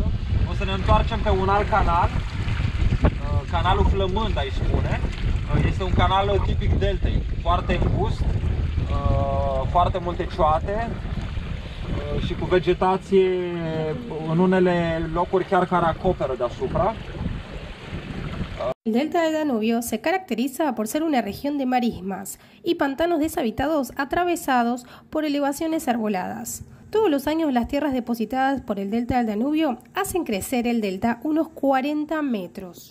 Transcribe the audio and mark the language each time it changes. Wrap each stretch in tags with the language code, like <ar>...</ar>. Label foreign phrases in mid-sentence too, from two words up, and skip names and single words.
<ro>O să ne întoarcem pe un alt canal, canalul Flămând, îi spune. Este un canal tipic deltei, foarte îngust, foarte multe cioate și cu vegetație în unele locuri chiar care acoperă deasupra.</ro> <es>El delta del Danubio se caracteriza por ser una región de marismas y pantanos deshabitados atravesados por elevaciones arboladas. Todos los años las tierras depositadas por el delta del Danubio hacen crecer el delta unos 40 metros.</es>